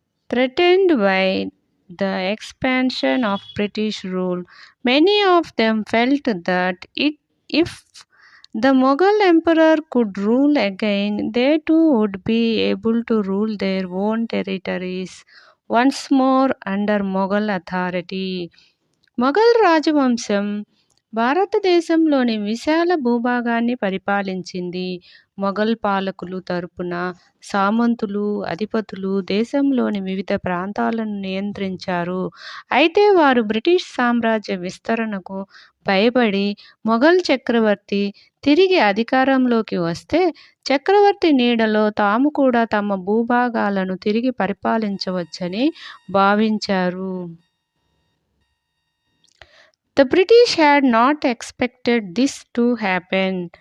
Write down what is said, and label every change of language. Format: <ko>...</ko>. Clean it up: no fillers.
<en>Threatened by the expansion of British rule, many of them felt that if the Mughal emperor could rule again, they too would be able to rule their own territories once more under Mughal authority.</en> <te>Mughal రాజవంశం భారతదేశంలోని విశాల భూభాగాన్ని పరిపాలించింది. మొఘల్ పాలకులు తరపున సామంతులు, అధిపతులు దేశంలోని వివిధ ప్రాంతాలను నియంత్రించారు. అయితే వారు బ్రిటిష్ సామ్రాజ్య విస్తరణకు భయపడి మొఘల్ చక్రవర్తి తిరిగి అధికారంలోకి వస్తే చక్రవర్తి నీడలో తాము కూడా తమ భూభాగాలను తిరిగి పరిపాలించవచ్చని భావించారు.</te> <en>The British had not expected this to happen.</en>